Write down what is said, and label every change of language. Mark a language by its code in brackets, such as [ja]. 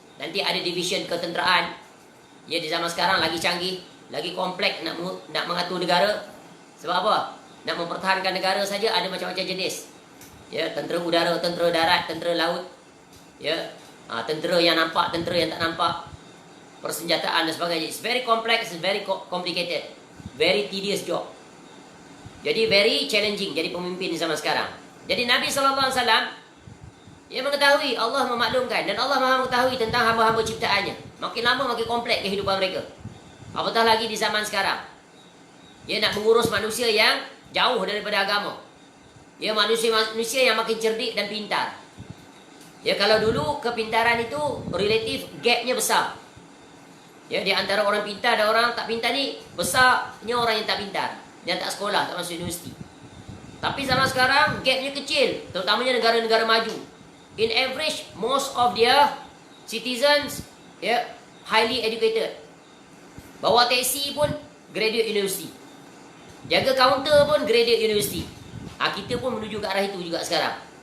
[ms] Nanti ada division ketenteraan. Ya, di zaman sekarang lagi canggih, lagi kompleks nak mengatur negara. Sebab apa? Nak mempertahankan negara saja ada macam-macam jenis. Ya, tentera udara, tentera darat, tentera laut. Ya, tentera yang nampak, tentera yang tak nampak. Persenjataan dan sebagainya. [en] It's very complex, it's very complicated. Very tedious job. [ms] Jadi [en] very challenging [ms] jadi pemimpin di zaman sekarang. Jadi Nabi SAW, ia mengetahui, Allah memaklumkan, dan Allah maha mengetahui tentang hamba-hamba ciptaannya. Makin lama makin kompleks kehidupan mereka. Apatah lagi di zaman sekarang. Ia nak mengurus manusia yang jauh daripada agama. Ia manusia yang makin cerdik dan pintar. Ya, kalau dulu kepintaran itu relatif gapnya besar. Ya, di antara orang pintar dan orang tak pintar ni besarnya orang yang tak pintar, yang tak sekolah, tak masuk universiti. Tapi zaman sekarang gapnya kecil, terutamanya negara-negara maju. [en] In average, most of their citizens highly educated. [ms] Bawa taksi pun graduate university. Jaga kaunter pun graduate university. Kita pun menuju ke arah itu juga sekarang.